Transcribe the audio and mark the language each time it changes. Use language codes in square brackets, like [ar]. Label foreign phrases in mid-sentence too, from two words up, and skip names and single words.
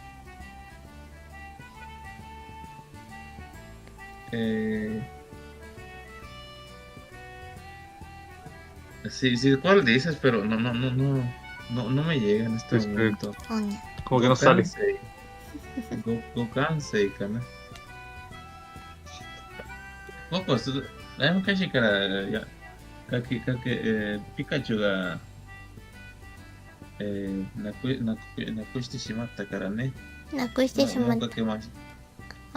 [es] Sí, ¿cuál dices? Pero no me llega en este momento. Como que no sale. [ja] Gokansei かな。僕はだいぶ昔からピカチュウが、なくしてしまったからね。なくしてしまった。かけました。